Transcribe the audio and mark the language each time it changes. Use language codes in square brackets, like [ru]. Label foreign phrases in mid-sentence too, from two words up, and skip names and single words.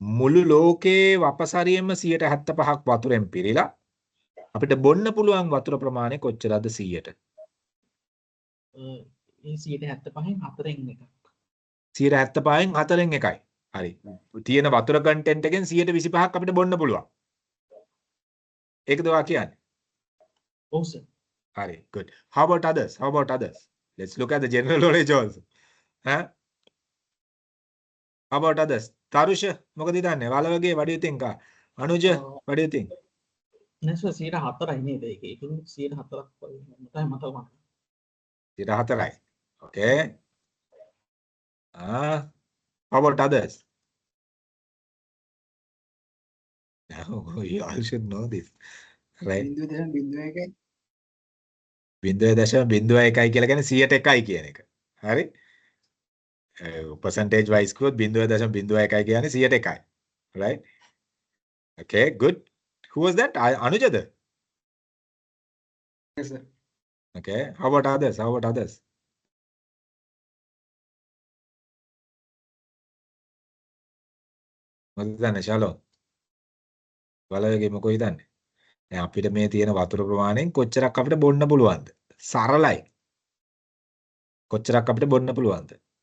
[si] මුළු ලෝකයේ වපසරියෙම 75ක් වතුරෙන් පිරීලා අපිට බොන්න පුළුවන් වතුර ප්‍රමාණය කොච්චරද 100ට? ඒ 75න් 4න් එකක්. 75න් 4න් එකයි. හරි. තියෙන වතුර කන්ටෙන්ට් එකෙන් 125ක් අපිට බොන්න පුළුවන්. ඒකද ඔයා කියන්නේ? ඔව් සර්. හරි. [en] Good. How about others? How about others? Let's look at the general knowledge also. Huh? How about others? Tarusha, [si] මොකද හිතන්නේ? වලවගේ [en] what do you think? Anuja, what do you think? [si] නෑ සර් 4යි නේද ඒක. ඒකෙන් 4ක් වගේ මතයි මතක. 4යි. [en] Okay. How about others? No, you all should know this. [si] Right? 0.01 කියලා කියන්නේ 100ට 1යි කියන එක. හරි? [en] percentage wise [si] කිව්වොත් 0.01 කියන්නේ 100ට 1යි. [en] Right? Okay, good. Who was that? Anujada? Yes, sir. Okay. How about others? How about others? [si] මොකද දන්නේ ශාලෝ? වලගේ මොකෝ හිතන්නේ? දැන් අපිට මේ තියෙන වතුර ප්‍රමාණයෙන් කොච්චරක් අපිට බොන්න පුළුවන්ද? සරලයි. කොච්චරක් අපිට බොන්න පුළුවන්ද?